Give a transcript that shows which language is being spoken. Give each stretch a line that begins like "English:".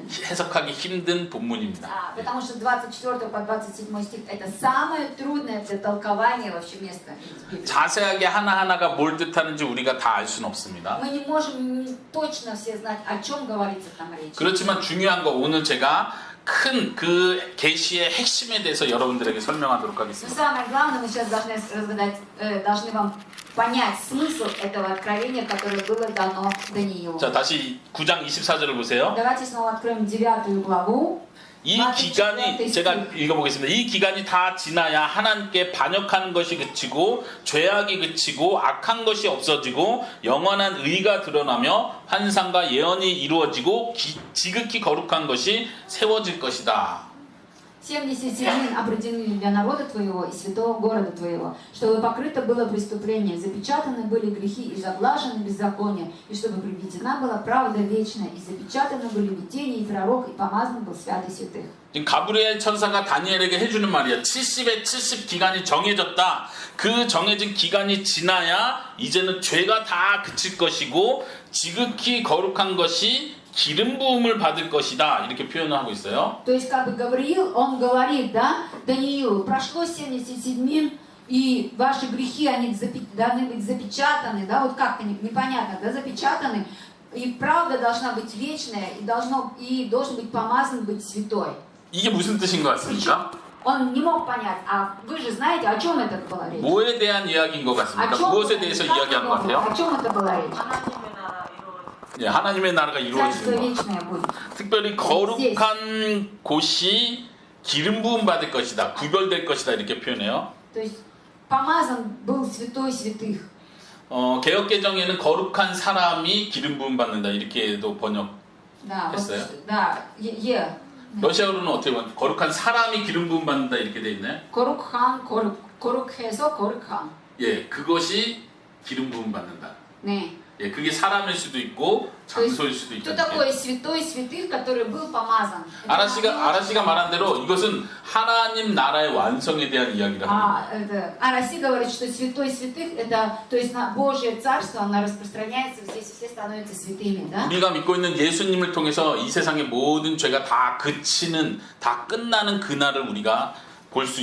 Korean: 해석하기 힘든 본문입니다.
Russian: потому что 24 по 27 стих это самое трудное для толкования вообще место.
Korean: 자세하게 하나하나가 뭘 뜻하는지 우리가 다 알 수는 없습니다.
Russian: Мы не можем точно все знать, о чем говорится там речь.
Korean: 그렇지만 중요한 거 오늘 제가 큰 그 계시의 핵심에 대해서 여러분들에게 설명하도록
Russian: Но
Korean: 하겠습니다.
Russian: самое главное, мы сейчас должны разгадать, должны вам понять смысл этого откровения, которое было дано Даниилу.
Korean: 자, 다시 9장 24절을 보세요.
Russian: Давайте снова откроем 9 главу.
Korean: 이 기간이 제가 읽어보겠습니다. 이 기간이 다 지나야 하나님께 반역하는 것이 그치고 죄악이 그치고 악한 것이 없어지고 영원한 의가 드러나며 환상과 예언이 이루어지고 지극히 거룩한 것이 세워질 것이다.
Russian: 70 седьмин определили для народа твоего и святого города твоего, чтобы покрыто было преступление, запечатаны были грехи и заглажены беззакония, и чтобы приведена была правда вечная, и запечатаны были видения и пророк, и помазан был святый святых.
Korean: 지금 가브리엘 천사가 다니엘에게 해주는 말이야. 70의 70 기간이 정해졌다. 그 정해진 기간이 지나야 이제는 죄가 다 그칠 것이고 지극히 거룩한 것이 기름 부음을 받을 것이다. 이렇게 표현을 하고 있어요.
Russian: То есть, как бы Гавриил, он говорит, да, Даниилу, прошло 70 седьмин, и ваши грехи, они должны быть запечатаны, да, вот как-то непонятно, да, запечатаны, и правда должна быть вечная, и должен быть помазан, быть святой.
Korean: 이게 무슨 뜻인 것 같습니까?
Russian: Он не мог понять, а вы же знаете, о чем это была речь?
Korean: 뭐에 대한 이야기인 것 같습니까?
Russian: О чем,
Korean: 무엇에 대해서 이야기하는 것 같아요?
Russian: о чем это была речь?
Korean: 예, 하나님의 나라가
Russian: Царство
Korean: 이루어지는 것.
Russian: вечное будет.
Korean: 특별히 거룩한 곳이 기름 부음 받을 것이다. 구별될 것이다. 이렇게 표현해요.
Russian: То есть помазан был святой святых.
Korean: 개역 개정에는 거룩한 사람이 기름 부음 받는다. 이렇게도 번역.
Russian: Да, вот,
Korean: 했어요?
Russian: да,
Korean: 러시아어로는 어떻게 보면 거룩한 사람이 기름 부음 받는다. 이렇게 돼 있나요? 거룩한, 거룩해서 거룩한. 예, 그것이 기름 부음 받는다. 네. 예, 그게 사람일 수도 있고 장소일 수도
Russian: Кто
Korean: 있다.
Russian: такой святой святых, который был помазан?
Korean: 아라씨가 말한 대로 이것은 하나님 나라의 완성에 대한 이야기를 합니다.
Russian: Араси говорит, что святой святых, это, то есть на Божье царство, оно распространяется, здесь все становятся святыми, да?
Korean: 우리가 믿고 있는 예수님을 통해서 이 세상의 모든 죄가 다 그치는, 다 끝나는 그날을 우리가 볼 수